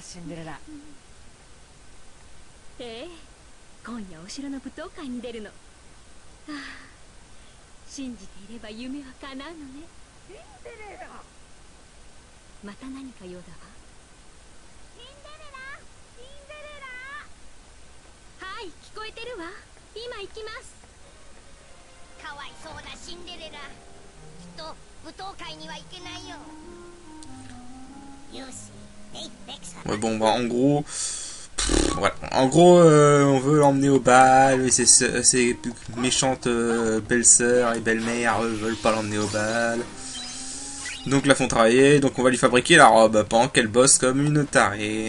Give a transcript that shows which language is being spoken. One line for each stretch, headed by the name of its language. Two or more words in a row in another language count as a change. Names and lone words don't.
French: Enfin bref.
Japanese: ええ、今夜お城の舞踏会に出るの。はあ、信じていれば夢は叶うのね。シンデレラ。また何か用だわ。シンデレラ、シンデレラ。はい、聞こえてるわ。今行きます。かわいそうなシンデレラ。きっと舞踏会には行けないよ。
French: Ouais, bon, bah, en gros, voilà. En gros, on veut l'emmener au bal, et ses méchantes belles-sœurs et belles-mères veulent pas l'emmener au bal. Donc la font travailler, donc on va lui fabriquer la robe pendant qu'elle bosse comme une tarée.